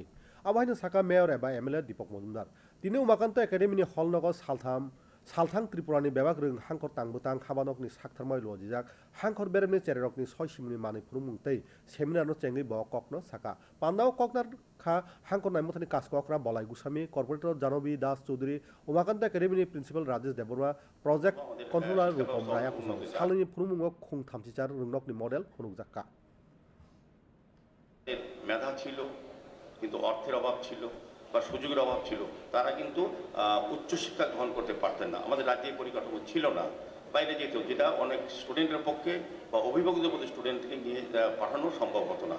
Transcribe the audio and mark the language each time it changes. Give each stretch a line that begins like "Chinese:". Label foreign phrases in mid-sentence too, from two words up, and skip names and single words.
Kok Borok: Abhaino saka mayor eba MLA Deepak Majumdar. Tini Umakanto Academy ni hallnogo salthang Tripurani bebak rung hangkor tangbutang khabanokni saktharmai lojijak hangkor beremni chererokni soisimungni manui phurumung tei seminar no chengri bo kokno saka. Pandao koknar kha hangkor naimotani kaskokra Bolai Gusami, Corporator Janobi Das Choudhury, Umakanto Academy ni Principal Rajesh Deborah, Project Controller Rupam Raya kusong salini phurumung khung thamchichar rungnokni model phunukjakka.
Bangla: মেধা ছিল কিন্তু অর্থের অভাব ছিল বা সুযোগের অভাব ছিল, তারা কিন্তু উচ্চশিক্ষা গ্রহণ করতে পারতেন না। আমাদের রাজ্যে পরিকাঠামো ছিল না, বাইরে যেত, যেটা অনেক
English: student
Bangla: বা অভিভাবকদের মধ্যে স্টুডেন্টকে নিয়ে পাঠানো সম্ভব হতো না।